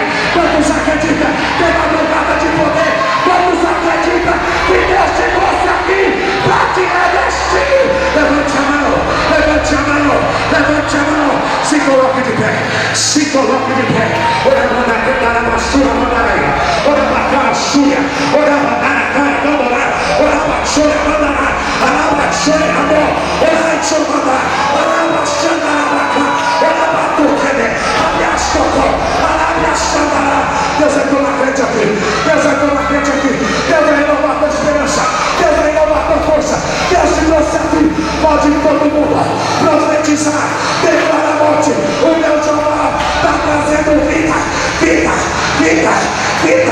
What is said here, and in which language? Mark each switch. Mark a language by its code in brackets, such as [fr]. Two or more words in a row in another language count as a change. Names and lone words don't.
[pt] Quantos acreditam que é madrugada de poder? Quantos acreditam que Deus te trouxe aqui para te revestir? Levante a mão, levante a mão, levante a mão. Se coloque de pé, se coloque de pé. Ora, manda cantar a basura, mandarai. Ora, bacara, suia. Ora, mandara, cara, mandará. Ora, basura, mandará. Ora, basura, amor. Ora, basura, ora, basura, ora, batucane. Abiascoco. Ora, abiascandará. Deus é toda a crente aqui. Deus é toda a crente aqui. Deus vai renovar a tua esperança. Deus vai renovar a tua força. Deus te trouxe aqui. Pode ir todo mundo profetizar. Declara a morte. O meu Jeová está trazendo vida. Vida, vida, vida.